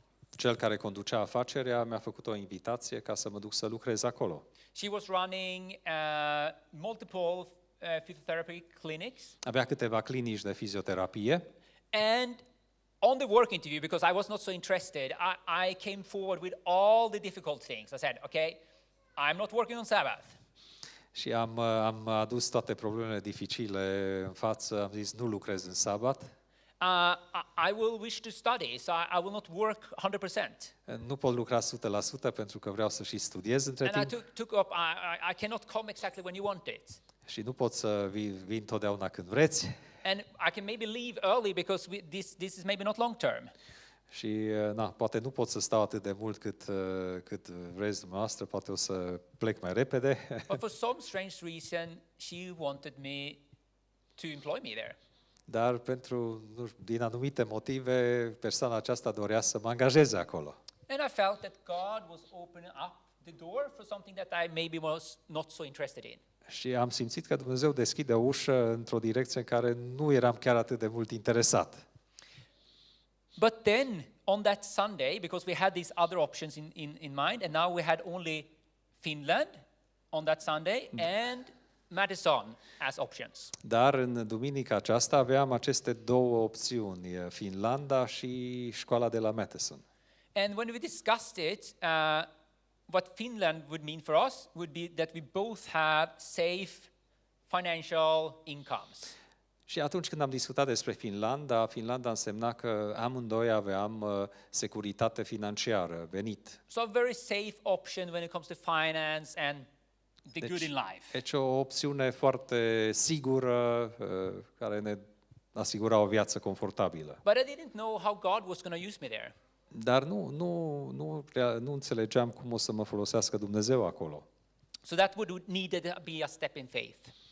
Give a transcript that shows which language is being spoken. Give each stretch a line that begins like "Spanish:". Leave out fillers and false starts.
Romanian: Cel care conducea afacerea mi-a făcut o invitație ca să mă duc să lucrez acolo.
English: She was running multiple physiotherapy clinics.
Romanian: Avea câteva clinici de fizioterapie.
English: And on the work interview, because I was not so interested, I came forward with all the difficult things. I said, okay, I'm not working on Sabbath.
Romanian: Și am adus toate problemele dificile în față, am zis nu lucrez în sabat.
English: I will wish to study, so I will not work 100%.
Romanian: Nu pot lucra 100% pentru că vreau să și studiez între timp.
English: And I took up, I cannot come exactly when you want it.
Romanian: Și nu pot să vin totdeauna când vreți.
English: And I can maybe leave early because this is maybe not long term.
Romanian: Și poate nu pot să stau atât de mult cât vreți dumneavoastră, poate o să plec mai repede.
English: But for some strange reason, she wanted me to employ me there.
Romanian: Dar din anumite motive, persoana aceasta dorea să mă angajeze acolo.
English: And I felt that God was opening up the door for something that I maybe was not so interested in.
Romanian: Și am simțit că Dumnezeu deschide o ușă într-o direcție în care nu eram chiar atât de mult interesat.
English: But then on that Sunday, because we had these other options in mind, and now we had only Finland on that Sunday and Madison as options.
Romanian: Dar în duminica aceasta aveam aceste două opțiuni, Finlanda și școala de la Madison.
English: And when we discussed it, what Finland would mean for us would be that we both have safe financial incomes.
Romanian: Și atunci când am discutat despre Finlanda însemna că amândoi aveam securitate financiară, venit.
English: So a very safe option when it comes to finance and the good in life.
Romanian: Deci o opțiune foarte sigură care ne asigura o viață confortabilă.
English: But I didn't know how God was going to use me there.
Romanian: Dar nu înțelegeam cum o să mă folosească Dumnezeu acolo.
English: So that would need to be a step in faith.